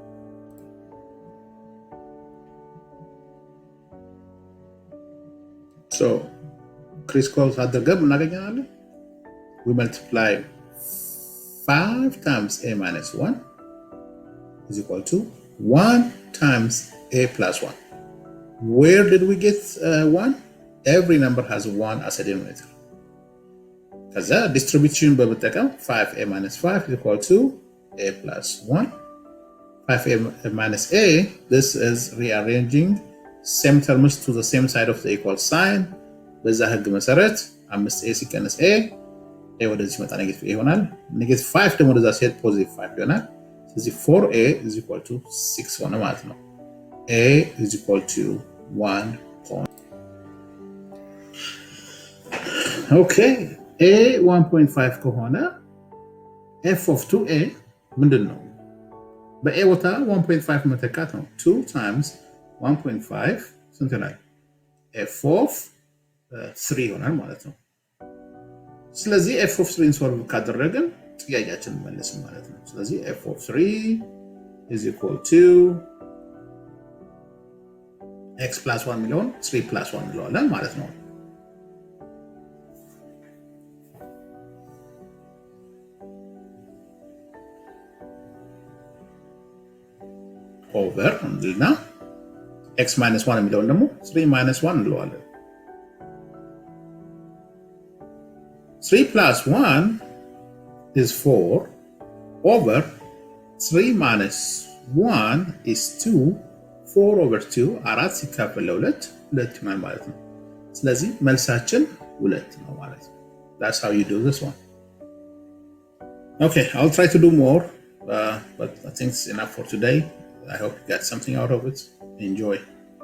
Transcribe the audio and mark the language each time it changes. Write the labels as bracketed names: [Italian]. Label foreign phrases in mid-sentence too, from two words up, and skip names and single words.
[English] so crisscross [Amharic] አድርገን እናገኛለን። [English] we multiply 5 times a minus 1 is equal to 1 times a plus 1. Where did we get 1? Every number has 1 as a denominator. ከዛ distribution በመጠቀም 5a minus 5 is equal to a plus 1. 5a minus a, this is rearranging same terms to the same side of the equal sign. [Amharic] በዛ ህግ መሰረት 5a ሲቀነስ a ወደዚህ ሲመጣ ኔጌቲቭ ይሆናል። ኔጌቲቭ 5 ደግሞ ወደዛ ሲሄድ ፖዚቲቭ 5 ይሆናል። ስለዚህ 4a [English] is equal to [Amharic] 6 ሆነ ማለት ነው። [English] a is equal to 1 point. [Amharic] Okay, a 1.5 ከሆነ [English] f of 2a [Amharic] ምንድን ነው? በa ቦታ 1.5 መተካት ነው። [English] 2 times 1.5 [Amharic] ስንት ላይ [English] f of 3 [Amharic] ይሆናል ማለት ነው። ስለዚህ [English] f of 3 [Amharic] ሶልቭ ካደረግን ጥያቄያችንን መልስን ማለት ነው። ስለዚህ [English] f of 3 is equal to x plus 1 [Amharic] ሚሊዮን [English] 3 plus 1 [Amharic] እንለዋለን ማለት ነው። ኦቨር እና [English] x minus 1 [Amharic] የሚለውን ደግሞ [English] 3 minus 1 [Amharic] እንለዋለን። [English] 3 plus 1 is 4 over 3 minus 1 is 2 4 over 2 [Amharic] 4 ሲካፈል ለ2 2 ይሆናል ማለት ነው። ስለዚህ መልሳችን 2 ነው ማለት ነው። [English] That's how you do this one. Okay, I'll try to do more, but I think it's enough for today. I hope you got something out of it. Enjoy.